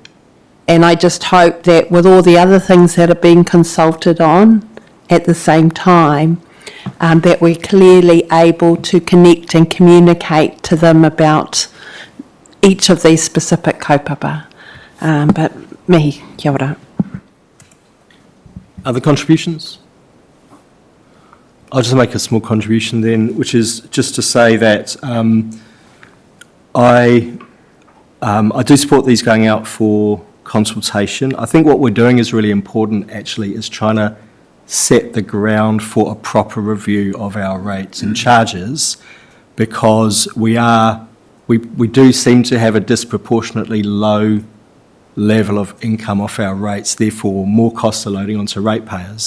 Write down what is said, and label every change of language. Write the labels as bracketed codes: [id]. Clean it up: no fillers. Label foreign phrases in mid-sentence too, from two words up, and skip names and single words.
[en] And I just hope that with all the other things that are being consulted on at the same time, that we're clearly able to connect and communicate to them about each of these specific kaupapa. [mi] But mihi, kia ora. [en] Other contributions? I'll just make a small contribution then, which is just to say that I do support these going out for consultation. I think what we're doing is really important, actually, is trying to set the ground for a proper review of our rates and charges, because we do seem to have a disproportionately low level of income off our rates, therefore more costs are loading onto ratepayers.